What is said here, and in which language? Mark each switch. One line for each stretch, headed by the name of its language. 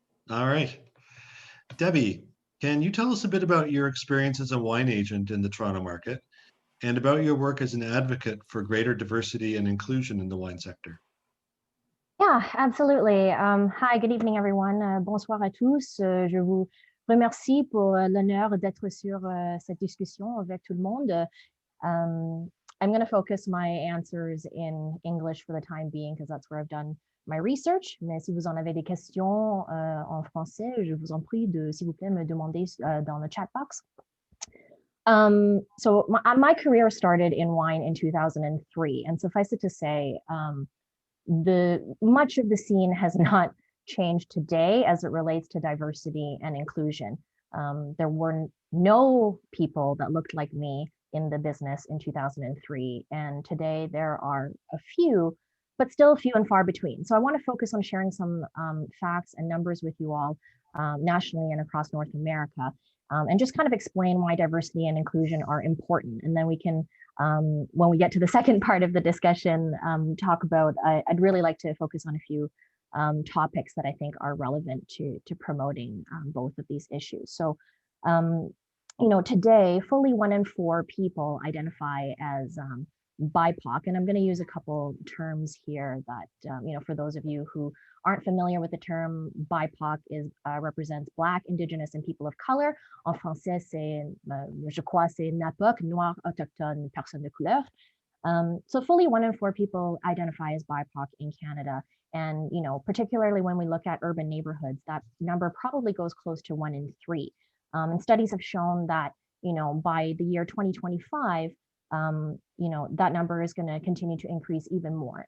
English: All right. Debbie, can you tell us a bit about your experience as a wine agent in the Toronto market and about your work as an advocate for greater diversity and inclusion in the wine sector? Yeah, absolutely. Hi, good evening, everyone.
French: Bonsoir à tous. Je vous remercie pour l'honneur d'être sur cette discussion avec tout le monde.
English: I'm going to focus my answers in English for the time being because that's where I've done my research.
French: Mais si vous en avez des questions en français, je vous en prie de, s'il vous plaît, me demander dans le chat box.
English: So my career started in wine in 2003, and suffice it to say, much of the scene has not changed today as it relates to diversity and inclusion. There were no people that looked like me in the business in 2003, and today there are a few, but still few and far between. So I want to focus on sharing some facts and numbers with you all nationally and across North America, and just kind of explain why diversity and inclusion are important. And then we can, when we get to the second part of the discussion, talk about, I'd really like to focus on a few topics that I think are relevant to promoting both of these issues. So, you know, today, fully 1 in 4 people identify as BIPOC, and I'm going to use a couple terms here that, for those of you who aren't familiar with the term, BIPOC represents Black, Indigenous, and people of color.
French: En français, je crois, c'est NAPOC, Noir, Autochtone, Personne de couleur.
English: So fully 1 in 4 people identify as BIPOC in Canada. And, particularly when we look at urban neighborhoods, that number probably goes close to 1 in 3. And studies have shown that, by the year 2025, that number is going to continue to increase even more.